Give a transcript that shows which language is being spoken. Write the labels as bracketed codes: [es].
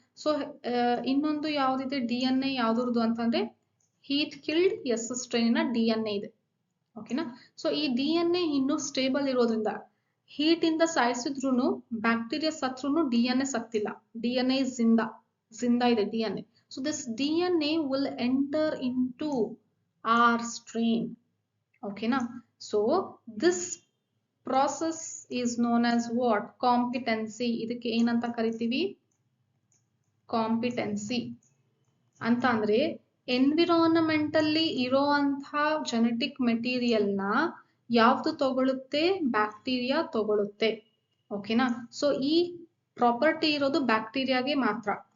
[kn] So ಇನ್ನೊಂದು ಯಾವ್ದಿದೆ DNA ಯಾವ್ದ್ರದ್ದು ಅಂತಂದ್ರೆ heat killed S ಸ್ಟ್ರೇನಿನ DNA ಇದೆ, ಓಕೆನಾ. ಸೊ ಈ DNA ಇನ್ನೂ ಸ್ಟೇಬಲ್ ಇರೋದ್ರಿಂದ ಹೀಟ್ ಇಂದ ಸಾಯಿಸಿದ್ರು ಬ್ಯಾಕ್ಟೀರಿಯಾ ಸತ್ರು DNA ಸತ್ತಿಲ್ಲ, DNA ಜಿಂದಾ ಇದೆ DNA. [en] So this DNA will enter into our strain, okay na. So this process is known as what? [kn] Competency. ಇದಕ್ಕೆ ಏನಂತ ಕರಿತೀವಿ? ಕಾಂಪಿಟೆನ್ಸಿ ಅಂತ ಅಂದ್ರೆ ಎನ್ವಿರಾನ್ಮೆಂಟಲ್ಲಿ ಇರೋಂಥ ಜೆನೆಟಿಕ್ ಮೆಟೀರಿಯಲ್ನ ಯಾವ್ದು ತಗೊಳುತ್ತೆ? ಬ್ಯಾಕ್ಟೀರಿಯಾ ತಗೊಳುತ್ತೆ, ಓಕೆನಾ. ಸೊ ಈ ಪ್ರಾಪರ್ಟಿ ಇರೋದು ಬ್ಯಾಕ್ಟೀರಿಯಾಗೆ ಮಾತ್ರ.